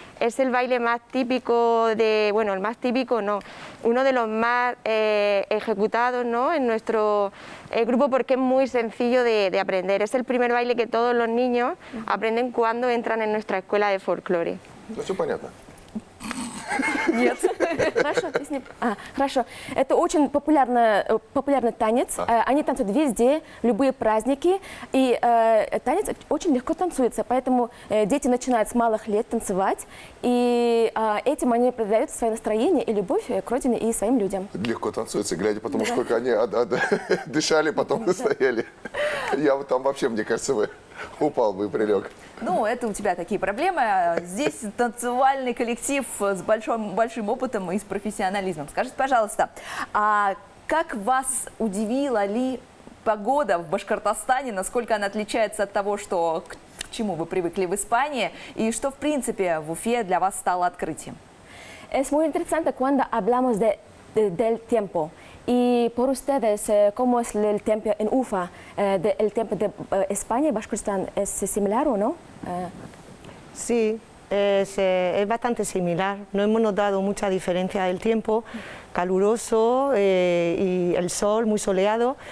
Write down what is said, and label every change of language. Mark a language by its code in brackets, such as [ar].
[es] Es el baile más típico bueno, el más típico no, uno de los más ejecutados, ¿no?, en nuestro grupo, porque es muy sencillo de aprender. Es el primer baile que todos los niños aprenden cuando entran en nuestra escuela de folclore. [ru] Ну, все понятно. Нет. Хорошо, хорошо. Это очень популярный танец. Они танцуют везде, любые праздники. И танец очень легко танцуется, поэтому дети начинают с малых лет танцевать. И этим они проявляют свое настроение и любовь к родине и своим людям. Легко танцуется, глядя, потому что сколько они дышали, потом стояли. Я вот там вообще, мне кажется, упал бы и прилег. Ну, это у тебя такие проблемы. Здесь танцевальный коллектив с большим опытом и с профессионализмом. Скажите, пожалуйста, а как вас удивила ли погода в Башкортостане? Насколько она отличается от того, к чему вы привыкли в Испании? И что, в принципе, в Уфе для вас стало открытием? [es] Es muy interesante cuando hablamos del tiempo. Y por ustedes, ¿cómo es el tiempo en Ufa? ¿El tiempo de España y Bashkortostán es similar o no? Sí, es bastante similar. No hemos notado mucha diferencia del tiempo, caluroso y el sol muy soleado.